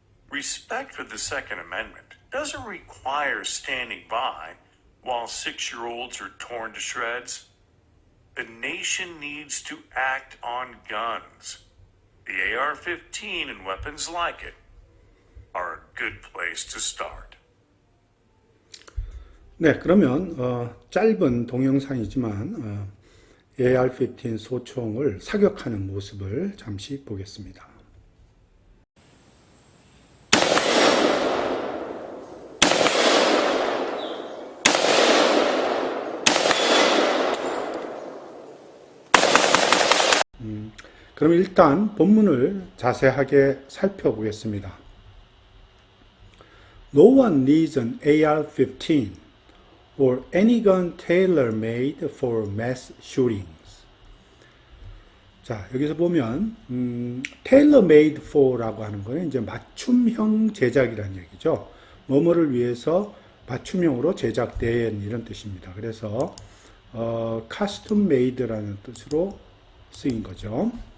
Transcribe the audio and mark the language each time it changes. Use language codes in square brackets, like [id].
[en] Respect for the Second Amendment doesn't require standing by while 6-year-olds are torn to shreds. The nation needs to act on guns. The AR-15 and weapons like it are a good place to start. [ko] 네, 그러면 짧은 동영상이지만 AR-15 소총을 사격하는 모습을 잠시 보겠습니다. 그럼 일단 본문을 자세하게 살펴보겠습니다. [en] No one needs an AR-15 or any gun tailor-made for mass shootings. [ko] 자, 여기서 보면 tailor-made for라고 하는 거는 이제 맞춤형 제작이라는 얘기죠. 뭐뭐를 위해서 맞춤형으로 제작된 이런 뜻입니다. 그래서 custom made라는 뜻으로 쓰인 거죠.